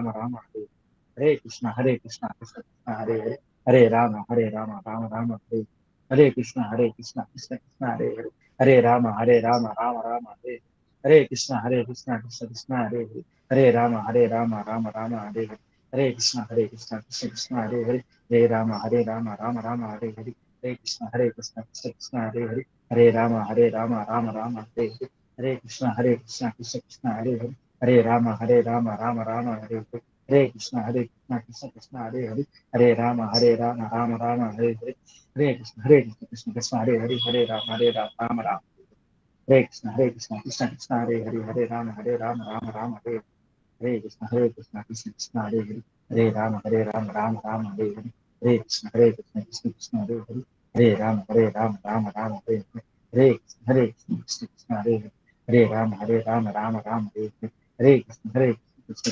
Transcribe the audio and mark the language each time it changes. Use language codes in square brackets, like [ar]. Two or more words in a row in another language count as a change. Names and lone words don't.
[sa] రామ హరే హరే కృష్ణ కృష్ణ కృష్ణ హరే హరి హరే రామ రామ రామ హరే హరే కృష్ణ కృష్ణ కృష్ణ హరే హరి హరే రామ రామ రామ హరే హరే కృష్ణ కృష్ణ కృష్ణ హరే హరి హరే రామ రామ రామ హరే హరే కృష్ణ కృష్ణ కృష్ణ హరే హరి హరే రామ రామ రామ హరే హరి హరే కృష్ణ కృష్ణ కృష్ణ కృష్ణ హరే హరి హరే రామ రామ రామ హరే హరి హరే కృష్ణ కృష్ణ కృష్ణ కృష్ణ హరే హరి హరే రామ రామ రామ హరే హరి హరే కృష్ణ కృష్ణ కృష్ణ హరే హరి హరే రామ రామ రామ హరే హరి హరే కృష్ణ కృష్ణ కృష్ణ హరే హరి హరే రామ రామ రామ హరే కృష్ణ కృష్ణ కృష్ణ హరే హరి హరే రామ రామ రామ హరే హరే కృష్ణ కృష్ణ కృష్ణ హరే హరి హరే రామ రామ రామ హరే హరి హరే కృష్ణ కృష్ణ కృష్ణ హరే హరి హరే రామ రామ రామ హరే హరి హరే కృష్ణ కృష్ణ కృష్ణ హరే హరి హరే రామ రామ రామ హరే హరి హరే కృష్ణ కృష్ణ